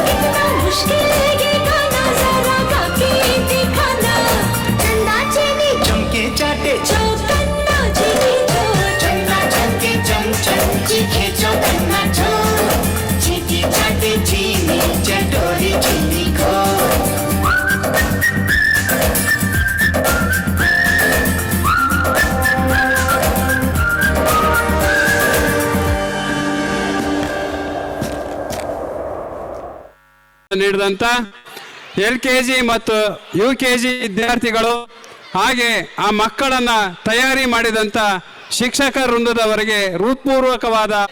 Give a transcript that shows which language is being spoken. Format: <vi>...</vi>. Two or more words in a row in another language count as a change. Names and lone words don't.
<hi>कितना मुश्किल ये गाना जरा गा के दिखाना चंदा चीनी चमके चाटे चौकन्ना चीनी चोर चंदा चमके चम चम चीखे चौकन्ना चोर चीटी चाटे चीनी चटोरी चीनी खोर।</hi> <kn>ನೀಡಿದಂತ LKG ಮತ್ತು UKG ವಿದ್ಯಾರ್ಥಿಗಳು ಹಾಗೆ ಆ ಮಕ್ಕಳನ್ನ ತಯಾರಿ ಮಾಡಿದಂತ ಶಿಕ್ಷಕ ವೃಂದದವರಿಗೆ ಹೃತ್ಪೂರ್ವಕವಾದ</kn>